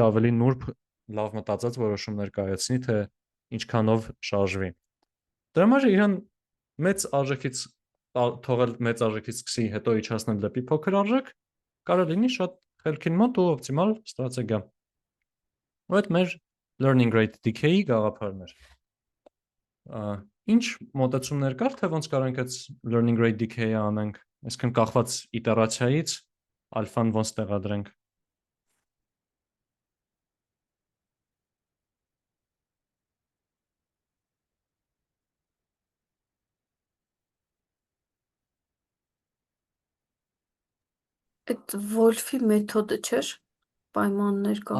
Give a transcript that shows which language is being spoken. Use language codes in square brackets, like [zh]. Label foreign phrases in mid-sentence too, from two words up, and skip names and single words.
[hy] ավելի նուրբ լավ մտածած որոշումներ կայացնի, թե ինչքանով շարժվի։ Դրա համար իրան մեծ արժեքից թողել մեծ արժեքից սկսի, հետո իջացնել դեպի փոքր արժեք, կարող լինի շատ խելքին մոտ ու օպտիմալ ստրատեգիա։ Ու այդ մեր [en] learning rate decay- [hy] ի գաղափարն էր։ Ինչ մոտեցումներ կար, թե ոնց կարող ենք այդ [en] learning rate decay- [hy] ը անենք, այսինքն կախված իտերացիայից ալֆան ոնց տեղադրենք։ Այդ Վոլֆի մեթոդը չէր, պայմաններ կամ